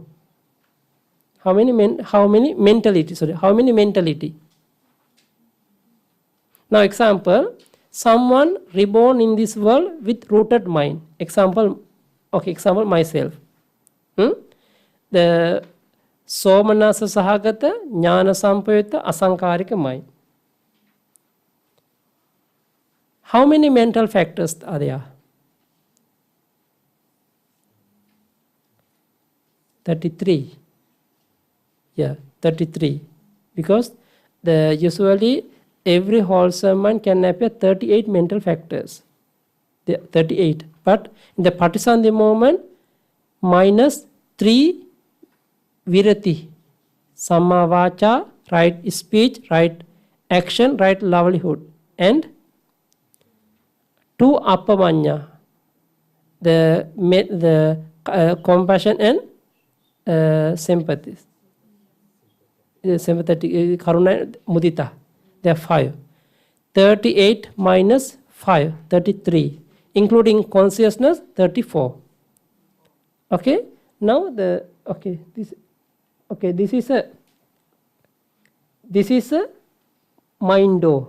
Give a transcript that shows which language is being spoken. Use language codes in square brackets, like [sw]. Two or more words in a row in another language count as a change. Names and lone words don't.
[en] How many mentality? Now example, someone reborn in this world with rooted mind. Example myself. The [pi] somanasa sahagata jnana sampayutta asankarika [en] mind. How many mental factors are there? 33. here, 33. Because usually every wholesome mind can appear 38 mental factors. 38. But in the Patisandhi moment, minus 3 virati. [pi] Samma vacha, [en] right speech, right action, right livelihood. And 2 appamanya, the compassion and sympathy. Sympathetic, [pi] karuna, mudita. [en] There are 5. 38 minus 5, 33. Including consciousness, 34. Okay? Now this is a mindo.